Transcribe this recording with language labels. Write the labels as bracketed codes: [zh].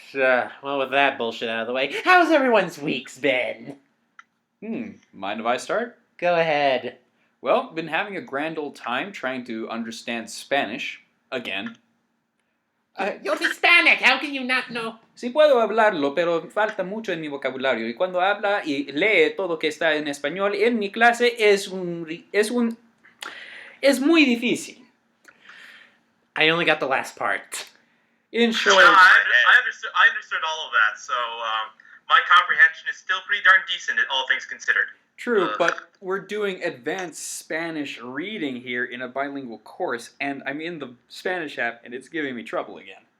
[en] Well, with that bullshit out of the way, how's everyone's weeks been? Mind if I start? Go ahead. Well, been having a grand old time trying to understand Spanish. Again. You're Hispanic, how can you not know? [es] Sí puedo hablarlo, pero falta mucho en mi vocabulario. Y cuando habla y lee todo que está en español en mi clase es muy difícil. [en] I only got the last part. In short, I understood all of that, so my comprehension is still pretty darn decent, all things considered. true, but we're doing advanced Spanish reading here in a bilingual course, and I'm in the Spanish app, and it's giving me trouble again.